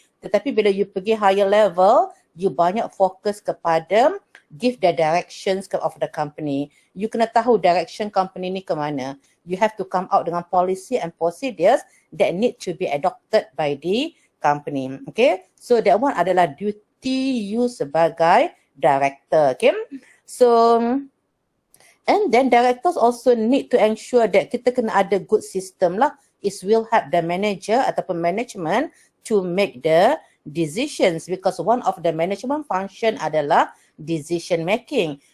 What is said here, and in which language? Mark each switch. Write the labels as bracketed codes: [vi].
[ms] Tetapi bila [en] you [ms] pergi [en] higher level, you [ms] banyak fokus kepada [en] give the directions of the company. [ms] You kena tahu direction company ni ke mana. [en] You have to come out dengan policy and procedures that need to be adopted by the company, okay? So that one adalah duty you sebagai director, okay? So and then directors also need to ensure that [ms] kita kena ada [en] good system lah. It will help the manager ataupun management to make the decisions, because one of the management function adalah decision making.